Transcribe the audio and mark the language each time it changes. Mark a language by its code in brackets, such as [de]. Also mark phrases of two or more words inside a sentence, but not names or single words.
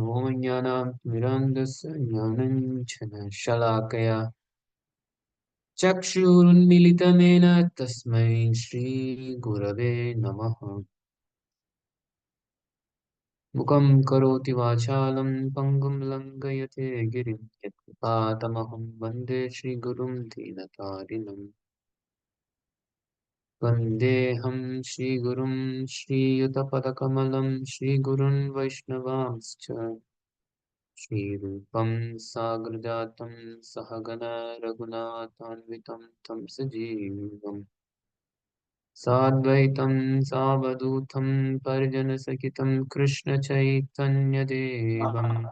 [sa] ओं अज्ञानं तिमिरान्धस्य ज्ञानाञ्जन शलाकया चक्षुरुन्मीलितं येन तस्मै श्री गुरवे नमः. मूकं करोति वाचालं पङ्गुं लङ्घयते गिरिम् यत्कृपा तमहं वन्दे श्रीगुरुं दीनतारिणम्. वन्देऽहं श्रीगुरुं श्रीयुतपदकमलं श्रीगुरुन् वैष्णवांश्च श्रीरूपं साग्रजातं सहगण रघुनाथान्वितं तं सजीवम् साद्वैतं सावधूतं परिजनसहितं कृष्णचैतन्यदेवम्